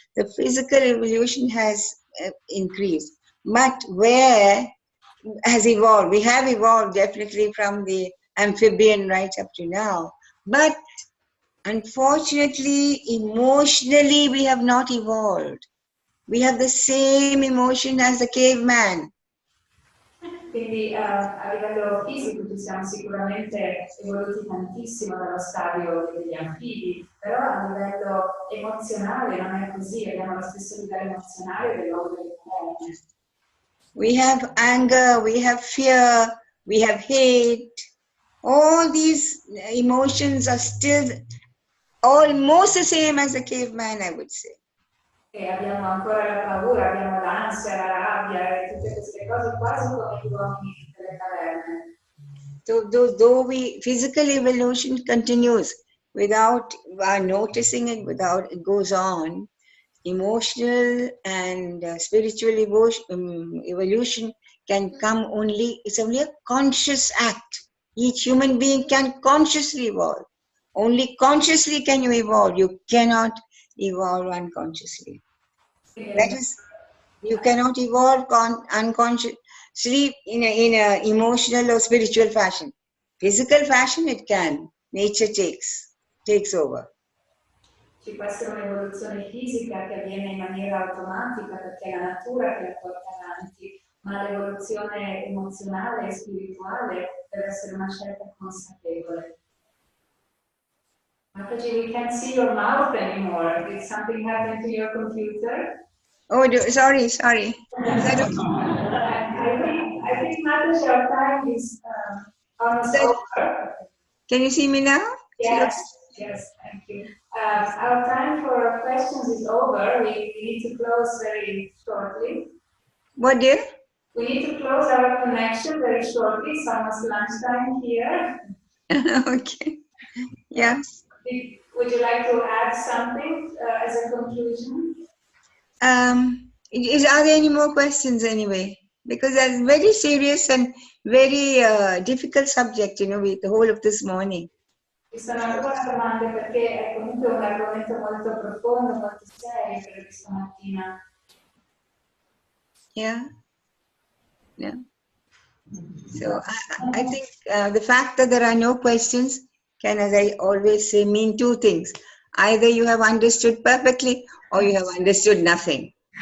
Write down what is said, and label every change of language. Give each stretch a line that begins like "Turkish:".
English: The physical evolution has increased, but where has evolved? We have evolved definitely from the amphibian right up to now, but unfortunately, emotionally, we have not evolved. We have the same emotion as the caveman.
Italian: Quindi a livello fisico ci siamo sicuramente evoluti tantissimo dallo stadio degli anfibi, però a livello emozionale non è così, abbiamo lo stesso livello emozionale dell'uomo delle caverne.
English: We have anger, we have fear, we have hate. All these emotions are still almost the same as a caveman, I would say.
Italian: E abbiamo ancora la paura, abbiamo l'ansia, la rabbia e tutte queste cose quasi come gli uomini delle caverne.
English: Though physical evolution continues without our noticing it, without it goes on, emotional and spiritual evolution can come only, it's only a conscious act. Each human being can consciously evolve. Only consciously can you evolve. You cannot evolve unconsciously. That is, you cannot evolve unconsciously in a emotional or spiritual fashion. Physical fashion it can. Nature takes over.
Italian: Ci può essere un'evoluzione fisica che avviene in maniera automatica perché è la natura che la porta avanti, ma l'evoluzione emozionale e spirituale deve essere una scelta consapevole.
English: Mataji, we can't see your mouth anymore. Did something happen to your computer? Oh, sorry. Is that okay? I think Mataji, our time is almost over. Can you see me now? Yes, thank you. Our time for questions is over. We need to close very shortly. What dear? We need to close our connection very shortly. It's almost lunchtime here. Okay. Yes. Would you like to add something as a conclusion? Are there any more questions anyway? Because that's very serious and very difficult subject, with the whole of this morning.
Italian: Ci sono ancora domande perché è comunque un argomento molto profondo, molto serio per questa mattina.
English: Yeah. So I think the fact that there are no questions can, as I always say, mean two things. Either you have understood perfectly or you have understood nothing.